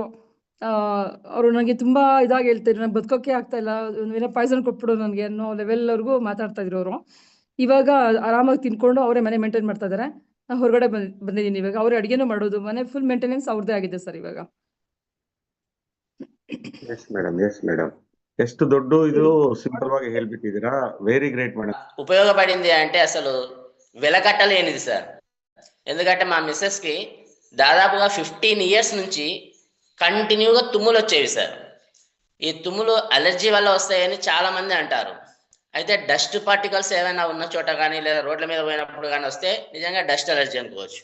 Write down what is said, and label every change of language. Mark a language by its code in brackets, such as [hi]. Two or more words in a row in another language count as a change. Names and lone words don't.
[kn] ಅವರು ನನಗೆ ತುಂಬಾ ಇದಾಗಿ ಹೇಳ್ತಿದ್ರು, ನನಗೆ ಬದುಕೋಕೆ ಆಗ್ತಾ ಇಲ್ಲ, ಏನೋ ಪಾಯ್ಸನ್ ಕೊಟ್ಬಿಡು ನನಗೆ ಅನ್ನೋ ಲೆವೆಲ್ವರೆಗೂ ಮಾತಾಡ್ತಾ ಇದ್ರು ಅವರು. ಇವಾಗ ಆರಾಮಾಗಿ ತಿನ್ಕೊಂಡು ಅವರೇ ಮನೆ ಮೇಂಟೈನ್ ಮಾಡ್ತಾ ಇದ್ದಾರೆ. ನಾ ಹೊರಗಡೆ ಬಂದಿದ್ದೀನಿ ಇವಾಗ. ಅವರೇ ಅಡುಗೆನೂ ಮಾಡೋದು, ಮನೆ [en] full maintenance [kn] ಅವ್ರದ್ದೇ ಆಗಿದೆ ಸರ್ ಇವಾಗ. [en] yes madam, yes madam. [kn] ಎಷ್ಟು ದೊಡ್ಡ ಇದು ಸಿಂಪಲ್ ಆಗಿ ಹೇಳ್ಬಿಟ್ಟಿದ್ದೀರಾ. [en] very great madam. [te] ఉపయోగపడింది అంటే అసలు వెలకట్టలేనిది సార్. ఎందుకంటే మా మిస్సెస్కి దాదాపుగా 15 ఇయర్స్ నుంచి కంటిన్యూగా తుమ్ములు వచ్చేవి సార్. ఈ తుమ్ములు అలర్జీ వల్ల వస్తాయని చాలా మంది అంటారు. అయితే [en] dust particles [te] ఏమైనా ఉన్న చోట కానీ లేదా రోడ్ల మీద పోయినప్పుడు కానీ వస్తే నిజంగా [en] dust allergy [te] అనుకోవచ్చు.